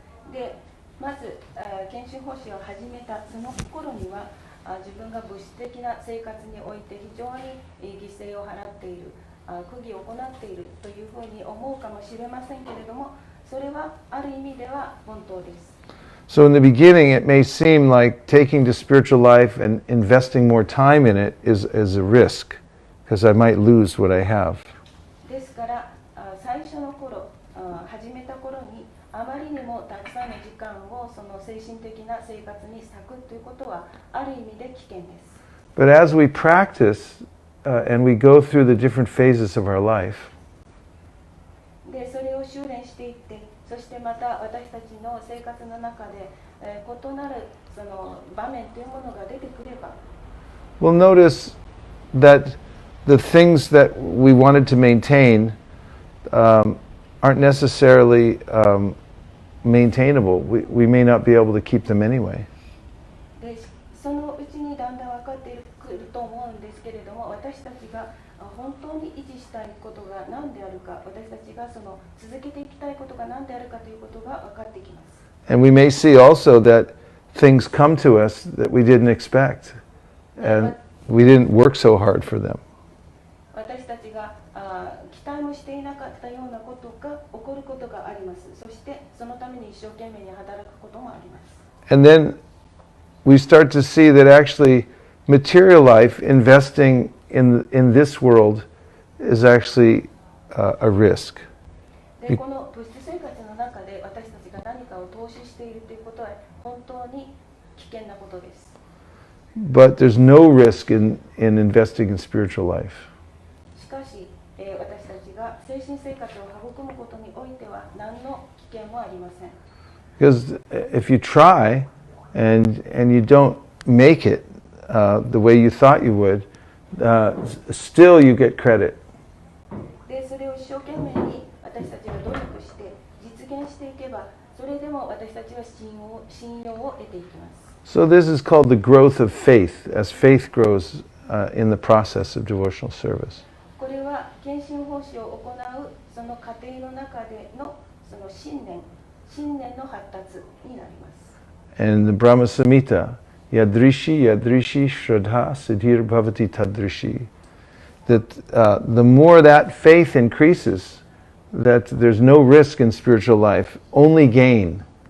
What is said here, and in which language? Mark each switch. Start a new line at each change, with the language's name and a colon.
Japanese: でまず献身奉仕を始めたその頃には自分が物質的な生活において非常に犠牲を払っている、苦儀を行っているというふうに思うかもしれませんけれども、それはある意味では本当です。
English: So in the beginning, it may seem like taking to spiritual life and investing more time in it is a risk, because I might lose what I have.
Japanese: ですから最初の頃、始めた頃にあまりにもたくさんの時間をその精神的な生活に割くということはある意味で危険です。
English: But as we practice and we go through the different phases of our life,
Japanese: でそれを修練していって、そしてまた私たちの生活の中で、異なるその場面というものが出てくれば、
English: we'll notice that the things that we wanted to maintain aren't necessarily maintainable. We may not be able to keep them anyway.
Japanese: でそのうちにだんだん分かってくると思うんですけれども、私たちが本当に維持したいことが何であるか、私たちがその続けていきたいことが何であるかということが分かってきます。
English: And we may see also that things come to us that we didn't expect, and we didn't work so hard for them.
Japanese: 私たちが期待もしていなかったようなことが起こることがあります。そしてそのために一生懸命に働くこともあります。
English: And then we start to see that actually material life, investing in this world, is actually a risk.
Japanese: でこの物質生活の中で私たちが何かを投資しているということは本当に危険なことです。
English: But there's no risk in investing in spiritual life.
Japanese: しかし、私たちが精神生活を育むことにおいては何の危険もありません。
English: Because if you try and you don't make it the way you thought you would, still you get credit.
Japanese: でそれを一生懸命に私たちが努力して実現していけば、それでも私たちは信用を得ていきます。
English: So this is called the growth of faith, as faith grows in the process of devotional service.
Japanese: これは献身奉仕を行うその過程の中でのその信念の発達になります。
English: And the Brahma Samhita,
Sanskrit: yadrishi shraddha siddhir bhavati tadrishi.
English: That the more that faith increases, that there's no risk in spiritual life, only gain.